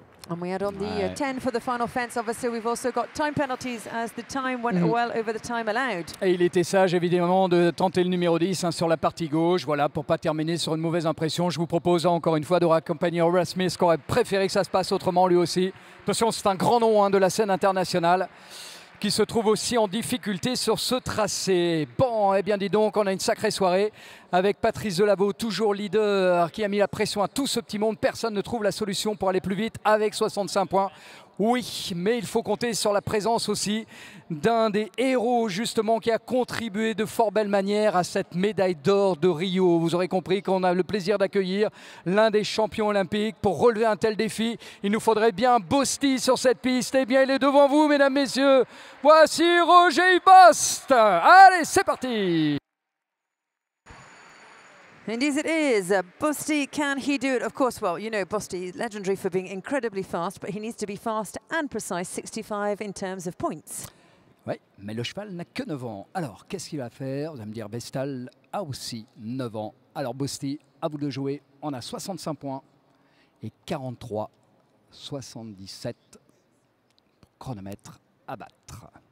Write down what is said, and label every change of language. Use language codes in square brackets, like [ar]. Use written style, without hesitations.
[en] And we add on the 10 for the final fence. Obviously, we've also got time penalties as the time went well over the time allowed. [fr] Et il était sage, évidemment, de tenter le numéro 10 sur la partie gauche. Voilà, pour ne pas terminer sur une mauvaise impression. Je vous propose encore une fois de raccompagner Robert Smith, qui aurait préféré que ça se passe autrement lui aussi. Attention, c'est un grand nom de la scène internationale, qui se trouve aussi en difficulté sur ce tracé. Bon, eh bien dis donc, on a une sacrée soirée avec Patrice Delaveau, toujours leader, qui a mis la pression à tout ce petit monde. Personne ne trouve la solution pour aller plus vite avec 65 points. Oui, mais il faut compter sur la présence aussi d'un des héros justement qui a contribué de fort belle manière à cette médaille d'or de Rio. Vous aurez compris qu'on a le plaisir d'accueillir l'un des champions olympiques. Pour relever un tel défi, il nous faudrait bien Bosti sur cette piste. Eh bien, il est devant vous, mesdames, messieurs. Voici Roger Bost. Allez, c'est parti. [en] Indeed it is. Bosti, can he do it? Of course, well, you know, Bosti is legendary for being incredibly fast, but he needs to be fast and precise, 65 in terms of points. [fr] Oui, mais le cheval n'a que 9 ans. Alors, qu'est-ce qu'il va faire? Vous allez me dire, Vestal a aussi 9 ans. Alors, Bosti, à vous de jouer. On a 65 points et 43,77 chronomètre à battre.